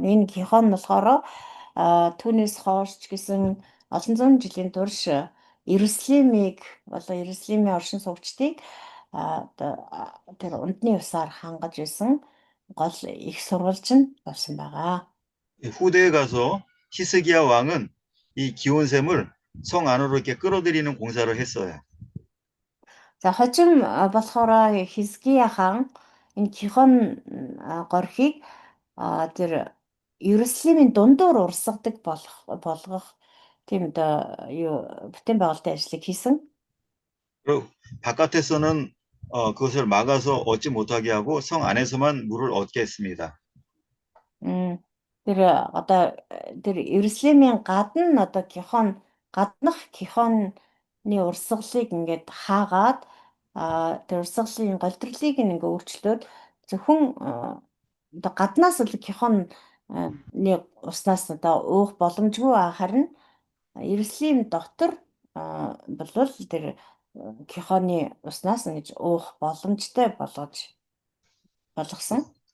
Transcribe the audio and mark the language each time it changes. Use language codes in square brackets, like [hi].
[mn] Энэ Гихон болохоор түүнээс хойш гэсэн олон зуун жилийн турш Иерусалимыг болон Иерусалимийн оршин суугчдыг тэр ундны усаар хангаж исэн гол их сурвалж нь болсон байгаа. [ko] 후대에 가서 히스기야 왕은 이 기온샘을 성 안으로 이렇게 끌어들이는 공사를 했어요. [mn] За хожим болохоор Хизкия хаан энэ Гихон горхийг тэр Иерусалимийн дундуур урсгадаг болгох тийм одоо юу бүтээн байгуулалтын ажлыг хийсэн. [ko] 그리고 바깥에서는 그것을 막아서 얻지 못하게 하고 성 안에서만 물을 얻게 했습니다. [mn] Тэр одоо тэр Иерусалимийн гадна одоо гаднах Гихоны урсгалыг ингээд хаагаад тэр урсгалын голдролыг ингээд өөрчлөөд зөвхөн одоо гаднаас л Гихоны уснаас одоо уух боломжгүй харин Иерусалим дотор болвол тэр Гихоны уснаас ингэж уух боломжтой болгосон.